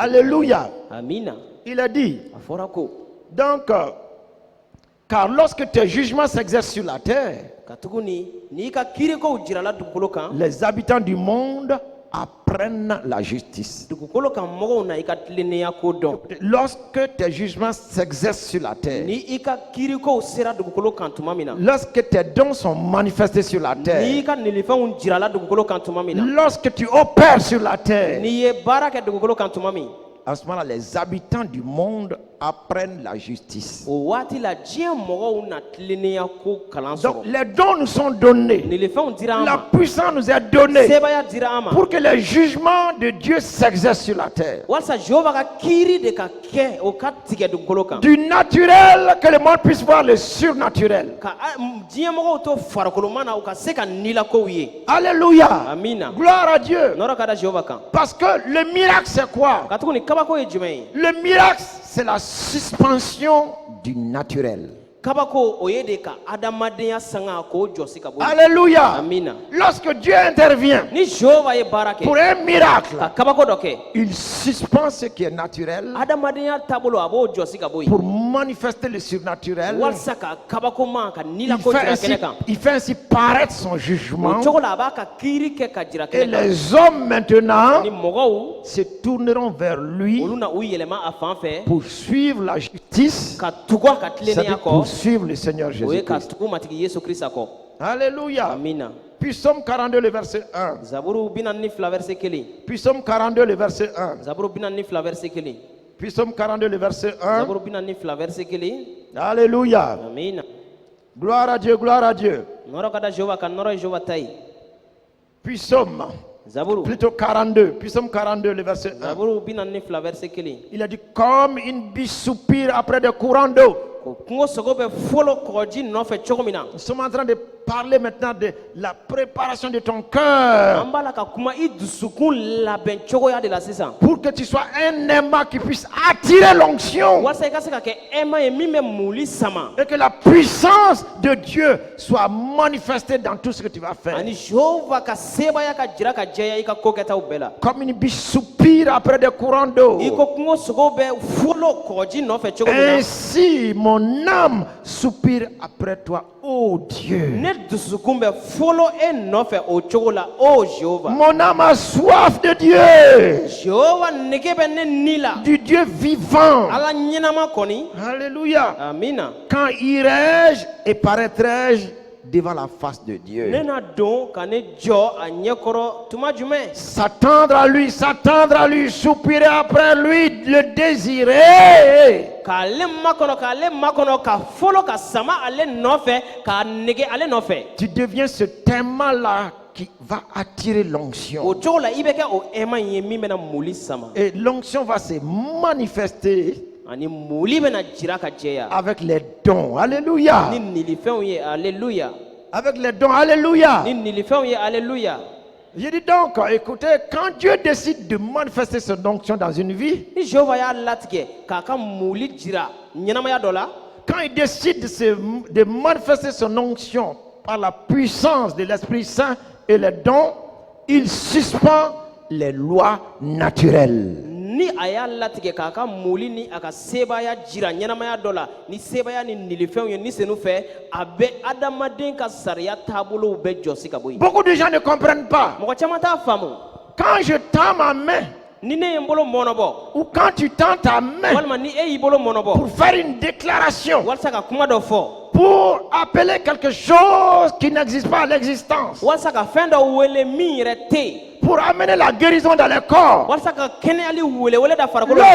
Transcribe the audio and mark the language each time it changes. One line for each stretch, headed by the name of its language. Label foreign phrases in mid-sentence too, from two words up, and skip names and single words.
French: Alléluia.
Bambara: Amina.
French: Il a dit,
Bambara: A fɔra ko
French: donc, car lorsque tes jugements s'exercent sur la terre,
Bambara: ka tuguni n'i ka kiirikow jirala dugukolo kan
French: les habitants du monde apprennent la justice.
Bambara: dugukolo kan mɔgɔw na i ka tilennenya ko dɔn.
French: Lorsque tes jugements s'exercent sur la terre,
Bambara: Ni i ka kiirikow sera dugukolo kan tuma min na.
French: lorsque tes dons sont manifestés sur la
Bambara: N'i
French: terre,
Bambara: ka nilifɛnw jirala dugukolo kan tuma min na.
French: lorsque tu opères sur la terre,
Bambara: N'i ye baara kɛ dugukolo kan tuma min.
French: à ce moment-là, les habitants du monde apprennent la justice.
Bambara: O waati la diɲɛ mɔgɔw na tilennenya ko kalan
French: Donc,
Bambara: sɔrɔ.
French: les dons nous sont donnés.
Bambara: Nilifɛnw dira an
French: La
Bambara: ma.
French: puissance nous est donnée
Bambara: Sebaya dira an ma.
French: pour que les jugements de Dieu s'exercent sur la terre.
Bambara: Walasa Jehova ka kiiri de ka kɛ o ka tigɛ dugukolo kan.
French: Du naturel, que le monde puisse voir le surnaturel.
Bambara: Ka diɲɛ mɔgɔw to farikoloma na u ka se ka nilakow ye.
French: Alléluia.
Bambara: Amina.
French: Gloire à Dieu.
Bambara: Nɔrɔ ka da Jehova kan.
French: Parce que le miracle, c'est quoi?
Bambara: Ka tuguni kabako ye jumɛn ye?
French: Le miracle, c'est la suspension du naturel.
Bambara: Kabako o ye de ka adamadenya sanga k'o jɔsi ka bɔ yen.
French: Alléluia.
Bambara: Amina.
French: Lorsque Dieu intervient
Bambara: Ni Jehova ye baara
French: pour
Bambara: kɛ
French: un miracle,
Bambara: ka kabako dɔ kɛ
French: il suspend ce qui est naturel
Bambara: adamadenya taabolo a b'o jɔsi ka bɔ yen.
French: pour manifester le surnaturel.
Bambara: Walasa ka kabako ma ka
French: Il
Bambara: nilako
French: fait
Bambara: jira
French: ainsi,
Bambara: kɛnɛ kan.
French: il fait ainsi paraître son jugement.
Bambara: O cogo la a b'a ka kiiri kɛ ka jira
French: Et
Bambara: kɛnɛ kan.
French: les hommes maintenant
Bambara: Ni mɔgɔw
French: se tourneront vers lui
Bambara: olu na u yɛlɛma a fan fɛ
French: pour suivre la justice,
Bambara: ka tugu a ka
French: c'est-à-dire
Bambara: tilennenya kɔ.
French: pour suivre le Seigneur
Bambara: O ye ka
French: Jésus-Christ.
Bambara: tugu matigi Yesu Krista kɔ.
French: Alléluia.
Bambara: Amina.
French: Puis Psaume 42, le verset 1.
Bambara: Zaburu 42 verset 1.
French: Puis Psaume 42, le verset 1.
Bambara: Zaburu 42 verset 1.
French: Puis Psaume 42, le verset 1.
Bambara: Zaburu 42 verset 1.
French: Alléluia.
Bambara: Amina.
French: Gloire à Dieu, gloire à Dieu.
Bambara: Nɔrɔ ka da Jehova kan, nɔrɔ ye Jehova ta ye.
French: Puis Psaume,
Bambara: Zaburu
French: plutôt 42. Puis Psaume 42, le verset 1.
Bambara: Zaburu 42 verset 1.
French: Il a dit, comme une biche soupire après des courants d'eau.
Bambara: Ko kungo sogo bɛ fɔlɔ kɔgɔji nɔfɛ cogo min na.
French: Nous sommes en train de parler maintenant de la préparation de ton cœur
Bambara: An b'a la ka kuma i dusukun labɛn cogoya de la sisan.
French: pour que tu sois un aimant qui puisse attirer l'onction
Bambara: Walasa i ka se ka kɛ ɛma ye min bɛ muli sama.
French: et que la puissance de Dieu soit manifestée dans tout ce que tu vas faire.
Bambara: Ani Jehova ka sebaya ka jira ka jɛya i ka ko kɛtaw bɛɛ la.
French: Comme une biche soupire après des courants d'eau,
Bambara: I ko kungo sogo bɛ fɔlɔ kɔgɔji nɔfɛ cogo min na.
French: ainsi mon âme soupire après toi, ô Dieu.
Bambara: Ne dusukun bɛ fɔlɔ e nɔfɛ o cogo la o Jehova.
French: Mon âme a soif de Dieu,
Bambara: Jehova nege bɛ ne ni la.
French: du Dieu vivant.
Bambara: Ala ɲɛnama kɔni.
French: Alléluia.
Bambara: Amina.
French: Quand irai-je et paraîtrai-je devant la face de Dieu.
Bambara: Nena don ka ne jɔ a ɲɛkɔrɔ tuma jumɛn?
French: S'attendre à lui, soupirer après lui, le désirer.
Bambara: K'ale makɔnɔ ka fɔlɔ ka sama ale nɔfɛ k'a nege ale nɔfɛ.
French: Tu deviens ce témoin-là qui va attirer l'onction.
Bambara: O cogo la i bɛ kɛ o ɛma in ye min bɛna moli sama.
French: Et l'onction va se manifester
Bambara: Ani moli bɛna jira ka jɛya.
French: avec les dons. Alléluia.
Bambara: Ni nilifɛnw ye alléluia.
French: Avec les dons. Alléluia.
Bambara: Ni nilifɛnw ye alléluia.
French: Je dis donc, écoutez, quand Dieu décide de manifester son onction dans une vie,
Bambara: Ni Jehova y'a latigɛ k'a ka moli jira ɲɛnamaya dɔ la,
French: quand il décide de manifester son onction par la puissance de l'Esprit Saint et les dons, il suspend les lois naturelles.
Bambara: ni a y'a latigɛ k'a ka moli ni a ka sebaya jira ɲɛnamaya dɔ la, ni sebaya ni nilifɛnw ye ni senu fɛ, a bɛ adamaden ka sariya taabolow bɛɛ jɔsi ka bɔ yen.
French: Beaucoup de gens ne comprennent pas.
Bambara: Mɔgɔ caman t'a faamu.
French: Quand je tends ma main,
Bambara: Ni ne ye n bolo mɔnɔbɔ,
French: ou quand tu tends ta main
Bambara: walima ni e y'i bolo mɔnɔbɔ,
French: pour faire une déclaration,
Bambara: walasa ka kuma dɔ fɔ,
French: pour appeler quelque chose qui n'existe pas à l'existence,
Bambara: walasa ka fɛn dɔ wele min yɛrɛ tɛ yen,
French: pour amener la guérison dans les corps,
Bambara: walasa ka kɛnɛyali welewele da farikolo la.